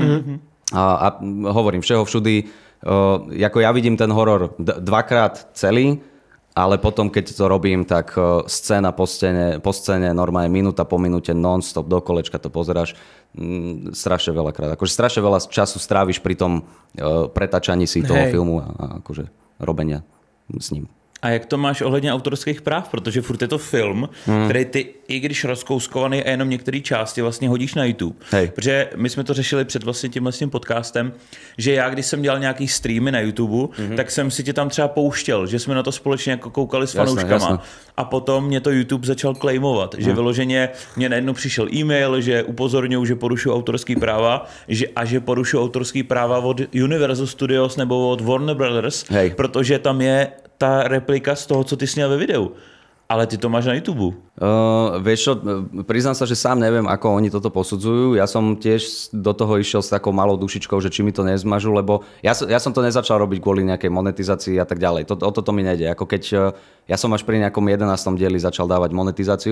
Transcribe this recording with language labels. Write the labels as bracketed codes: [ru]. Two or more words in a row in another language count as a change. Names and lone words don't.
[sk] A hovorím, [cs] všeho všudy, [sk] ako ja vidím ten horor dvakrát celý, ale potom, keď to robím, tak scéna po scéne, normálne minúta po minúte, non-stop, do kolečka to pozeráš strašne veľakrát. Akože strašne veľa času stráviš pri tom pretačaní si toho filmu a akože robenia s ním. [cs] A jak to máš ohledně autorských práv? Protože furt je to film, který ty, i když rozkouskovaný a jenom některé části vlastně hodíš na YouTube. [sk] Hej. [cs] Protože my jsme to řešili před vlastně tím podcastem, že já, když jsem dělal nějaký streamy na YouTube, tak jsem si tě tam třeba pouštěl, že jsme na to společně jako koukali s fanouškama. [sk] Jasne. [cs] A potom mě to YouTube začal claimovat, že vyloženě mě najednou přišel e-mail, že upozorňují, že porušují autorský práva a že porušují autorský práva od Universal Studios nebo od Warner Brothers, protože tam je ta replika z toho, co ty sněl ve videu. Ale ty to máš na YouTube. [sk] Vieš čo, priznám sa, že sám neviem, ako oni toto posudzujú. Ja som tiež do toho išiel s takou malou dušičkou, že či mi to nezmažu, lebo ja som to nezačal robiť kvôli nejakej monetizácii a tak ďalej. O toto mi nejde. Ako keď ja som až pri nejakom 11. dieli začal dávať monetizáciu.